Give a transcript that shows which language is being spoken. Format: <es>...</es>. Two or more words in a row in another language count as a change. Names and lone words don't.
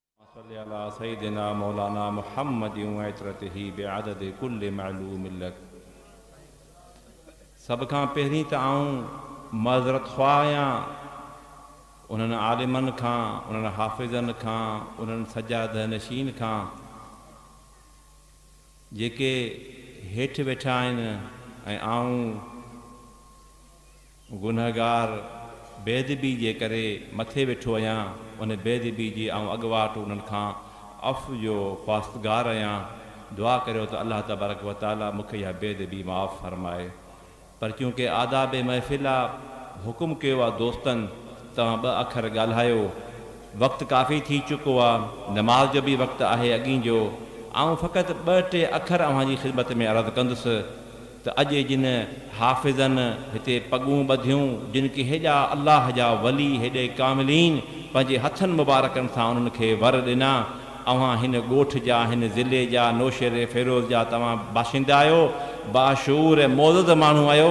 <ar>صل على سيدنا مولانا محمد وعترته بعدد كل معلوم لك.</ar> <sd>सब खां पहिरीं त आऊं मज़रत ख़्वाह आहियां उन्हनि आलिमनि खां, उन्हनि हाफ़िज़नि खां, उन्हनि सजाद नशीन खां जेके हेठि वेठा आहिनि ऐं आऊं गुनहगार बेदबी जे करे मथे वेठो आहियां। उन बेदबी जी आऊं अॻुवाट उन्हनि खां अफ़ु जो ख़्वास्तगार आहियां। दुआ करियो त</sd> <ar>الله تبارك وتعالى</ar> <sd>मूंखे इहा बेदबी माफ़ फरमाए। पर क्योंकि आदाब महफ़िल आहे, हुकुम कयो आहे दोस्तनि तव्हां ॿ अखर ॻाल्हायो। वक़्तु काफ़ी थी चुको आहे, नमाज़ जो बि वक़्तु आहे अॻी जो। ऐं फ़क़ति ॿ टे अखर अव्हांजी ख़िदमत में अर्ज़ु कंदुसि त अॼु जिन हाफ़िज़नि हिते पॻूं ॿधियूं, जिन खे हेॾा अल्लाह जा वली, हेॾे कामिलीन पंहिंजे हथनि मुबारकनि सां उन्हनि खे वर ॾिना, अव्हां हिन ॻोठ जा, हिन ज़िले जा, नौशेरे फ़िरोज़ जा तव्हां बाशिंदा आहियो, बाशूर ऐं मोज़ज़ माण्हू आहियो।</sd>